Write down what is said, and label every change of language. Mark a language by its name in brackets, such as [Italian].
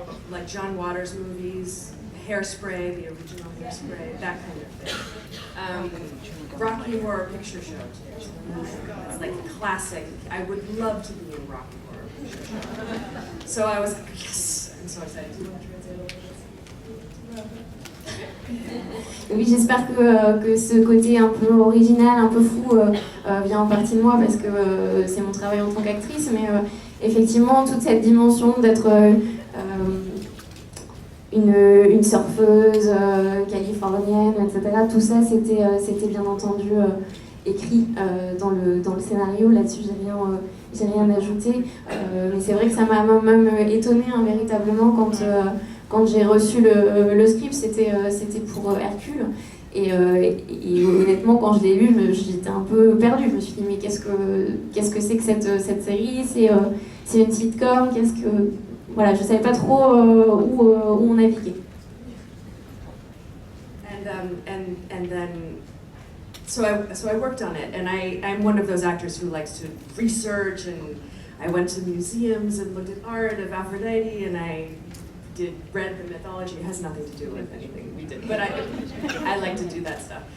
[English] Like John Waters movies, Hairspray, the original Hairspray, that kind of thing. Rocky Horror Picture Show. It's like classic. I would love to be in Rocky Horror Picture Show. So I was like, yes, I'm so excited. Do you want to translate [French] Oui, j'espère que ce côté un peu original, un peu fou vient en partie de moi parce que c'est mon travail en tant qu'actrice, mais effectivement toute cette dimension d'être une surfeuse californienne, etc. Tout ça c'était bien entendu écrit dans le scénario. Là-dessus j'ai rien ajouté, mais c'est vrai que ça m'a même étonnée véritablement quand j'ai reçu le script. C'était pour Hercule, Et honnêtement, quand je l'ai lu, j'étais un peu perdue. Je me suis dit, mais qu'est-ce que c'est que cette série? C'est une sitcom? Voilà, je savais pas trop où on naviguait. [English] And then, so I worked on it, and I'm one of those actors who likes to research, and I went to museums and looked at art of Aphrodite, and I read the mythology. It has nothing to do with anything we did, but I like to do that stuff.